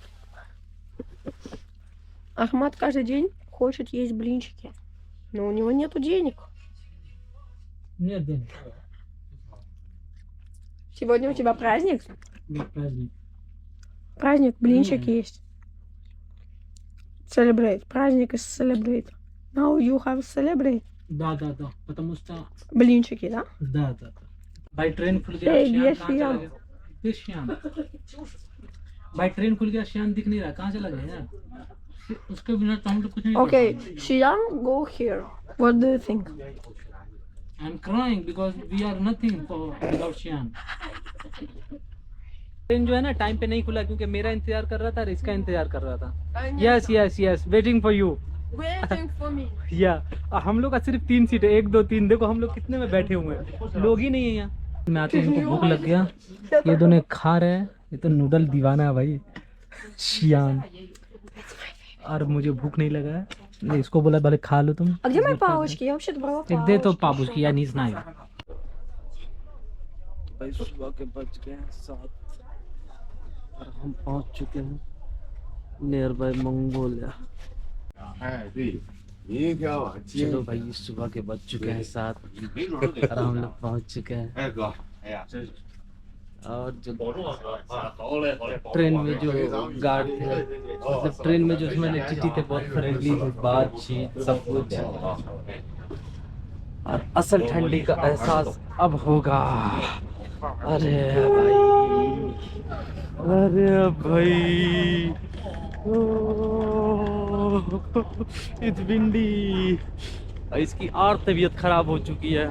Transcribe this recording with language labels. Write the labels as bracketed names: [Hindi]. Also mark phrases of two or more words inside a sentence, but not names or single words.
[Russian] Ахмат каждый день хочет есть блинчики. Но у него нету денег. Нет денег. Сегодня у тебя праздник? Нет праздник. Праздник, блинчики Нет. [English] есть. Celebrate. Праздник is celebrate. Now you have celebrate. [Russian] Да. Потому что... Блинчики, да? Да. [Hindi] भाई ट्रेन खुल गया ए, श्याम ये कहाँ चला श्याम। गया? ये श्याम भाई ट्रेन खुल गया श्याम दिख नहीं रहा कहाँ चला गया यार उसके बिना तो हम लोग कुछ नहीं [English] Okay, Shiyan, go here. What do you think? I'm crying because we are nothing for without श्याम। [Hindi] ट्रेन जो है ना टाइम पे नहीं खुला क्योंकि मेरा इंतजार कर रहा था और इसका इंतजार कर रहा था। [English] yes waiting for you. Waiting for me. [Hindi] या हम लोग का सिर्फ 3 सीट है 1 2 3 देखो हम लोग कितने में बैठे हुए हैं लोग ही नहीं है यहाँ। मैं आते हैं इनको भूख लग गया ये दोनों खा रहे हैं ये तो नूडल दीवाना है भाई शियान और मुझे भूख नहीं लगा है मैं इसको बोला भले खा लो तुम। [Russian] А где мои палочки? Я вообще-то брала [Hindi] एक दे तो [Russian] палочки. [Hindi] पाबूस की या नहीं सुनाई भाई सुबह के बज गए 7 और हम पहुंच चुके हैं [English] near by [Hindi] मंगोलिया। [Chinese] 哎，对，明天晚接 [Hindi] चलो भाई सुबह के बज चुके हैं 7 [Chinese] 你没准儿得 [Hindi] और हम लोग पहुंच चुके हैं [Chinese] 哎哥，哎呀，真是 [Hindi] और जो [Chinese] 保重啊哥啊，好嘞好嘞。 [Hindi] ट्रेन में जो गार्ड थे मतलब ट्रेन में जो उसमें चिट्ठी थे बहुत फ्रेंडली बातचीत सब कुछ और असल ठंडी का एहसास अब होगा। अरे भाई [English] it's windy [Hindi] इसकी और तबीयत खराब हो चुकी है।